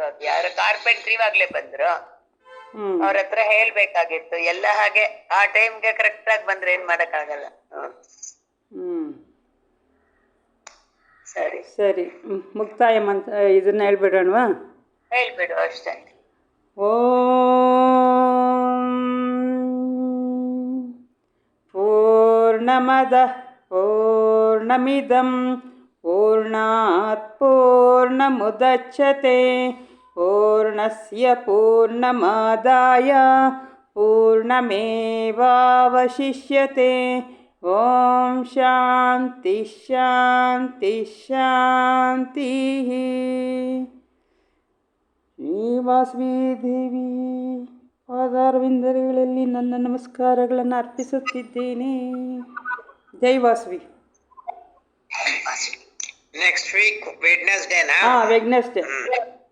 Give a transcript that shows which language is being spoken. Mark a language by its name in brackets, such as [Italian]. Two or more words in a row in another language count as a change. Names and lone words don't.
[Kannada] ಅದು ಯಾರು ಕಾರ್ಪೆಂಟ್ರಿ ಇವಾಗ್ಲೇ ಬಂದ್ರು, ಅವ್ರ ಹತ್ರ ಹೇಳ್ಬೇಕಾಗಿತ್ತು ಎಲ್ಲ. ಹಾಗೆ ಆ ಟೈಮ್ಗೆ ಕರೆಕ್ಟ್ ಆಗಿ ಬಂದ್ರೆ ಏನ್ ಮಾಡಕ್ಕಾಗಲ್ಲ. ಸರಿ ಸರಿ, ಮುಕ್ತಾಯ ಮಂತ್ರ ಇದನ್ನ ಹೇಳ್ಬಿಡೋಣವಾ? ಹೇಳ್ಬಿಡು ಅಷ್ಟೇ. [Sanskrit] ಓಂ ಪೂರ್ಣಮದ ಪೂರ್ಣಮಿದಂ ಪೂರ್ಣಾತ್ ಪೂರ್ಣಮುದಚ್ಯತೆ ಪೂರ್ಣಸ್ಯ ಪೂರ್ಣಮಾದಾಯ ಪೂರ್ಣಮೇವಾವಶಿಷ್ಯತೆ. ಓಂ ಶಾಂತಿ ಶಾಂತಿ ಶಾಂತಿ. [Kannada] ಶ್ರೀ ವಾಸವಿ ದೇವಿ ಪಾದಾರವಿಂದಗಳಲ್ಲಿ ನನ್ನ ನಮಸ್ಕಾರಗಳನ್ನು ಅರ್ಪಿಸುತ್ತಿದ್ದೇನೆ. ಜೈ ವಾಸವಿ. [English] next week Wednesdayna? [Kannada] ಹಾಂ, ವೆಡ್ನೆಸ್ಡೇ.